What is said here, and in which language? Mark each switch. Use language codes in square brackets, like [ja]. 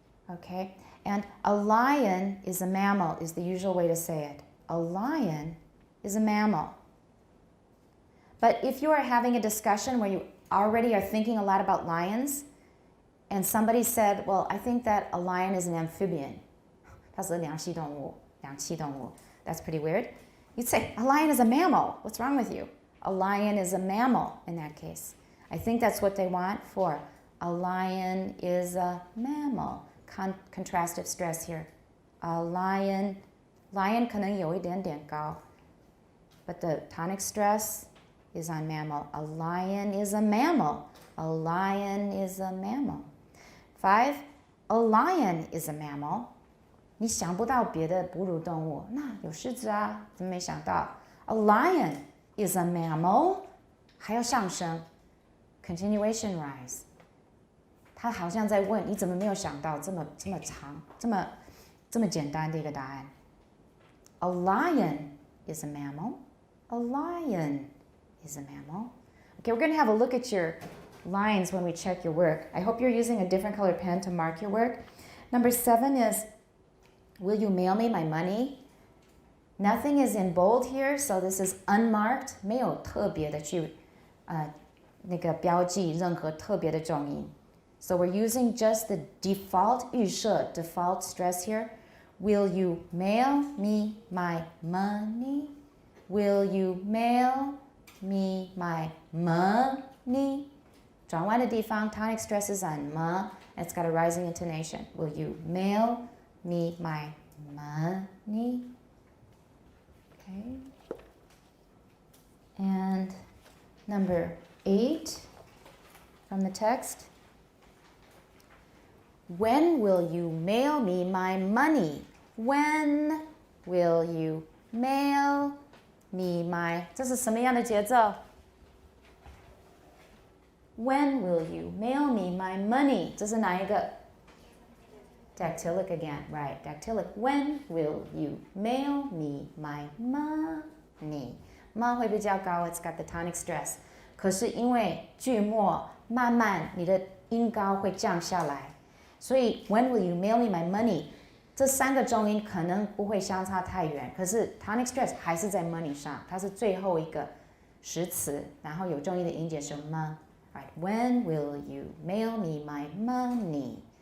[en] Okay, and a lion is a mammal is the usual way to say it. A lion is a mammal. But if you are having a discussion where you already are thinking a lot about lions, and somebody said, well, I think that a lion is an amphibian. [zh] 它是两栖动物, 两栖动物. [en] That's pretty weird. You'd say, a lion is a mammal. What's wrong with you? A lion is a mammal in that case. I think that's what they want for a lion is a mammal. Contrastive stress here. A lion [zh] 可能有一点点高, [en] but the tonic stress is on mammal. A lion is a mammal. A lion is a mammal. 5. A lion is a mammal. [zh] 你想不到别的哺乳动物，那有狮子啊，怎么没想到？ [en] A lion is a mammal. [zh] 还要上升 continuation rise. 他好像在问你怎么没有想到这么长这么简单的一个答案。 [en] A lion is a mammal. A lion is a mammal. Okay, we're going to have a look at your lines when we check your work. I hope you're using a different colored pen to mark your work. Number 7 is, will you mail me my money? Nothing is in bold here, so this is unmarked. [zh] 没有特别的去那个标记任何特别的重音。 [en] So we're using just the default 预设 default stress here. Will you mail me my money? Will you mail me my money? [zh] 转弯的地方 [en] tonic stress is on ma. It's got a rising intonation. Will you mail me my money? Okay. And number 8 from the text. When will you mail me my money? When will you mail me my... [zh] 这是什么样的节奏？ [en] When will you mail me my money? [zh] 这是哪一个？ [en] Dactylic again, right, dactylic. When will you mail me my money? Ma [zh] 会比较高 [en] it's got the tonic stress. [zh] 可是因为句末慢慢你的音高会降下来，所以 [en] when will you mail me my money? [zh] 这3个重音可能不会相差太远，可是 tonic stress 还是在 money 上，它是最后一个实词，然后有重音的音节是 ma. [en] Right, when will you mail me my money?